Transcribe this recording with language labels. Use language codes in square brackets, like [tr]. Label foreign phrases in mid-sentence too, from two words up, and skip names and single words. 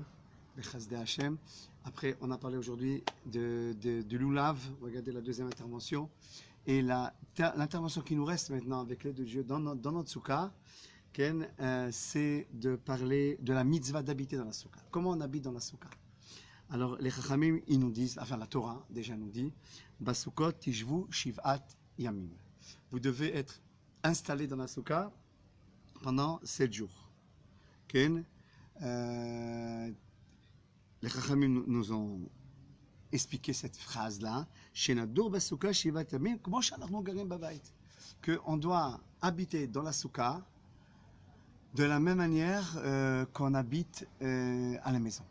[fr] Après, on a parlé aujourd'hui du loulav. Regardez la deuxième intervention. Et l'intervention qui nous reste maintenant avec l'aide de Dieu dans notre souka, c'est de parler de la mitzvah d'habiter dans la souka. Comment on habite dans la souka? Alors, les chachamim, ils nous disent, enfin la Torah déjà nous dit, [he] בסוכות תשבו שבעת ימים. [fr] Vous devez être installé dans la souka pendant 7 jours. Les Chachamim nous ont expliqué cette phrase-là, qu'on doit habiter dans la souka de la même manière qu'on habite à la maison.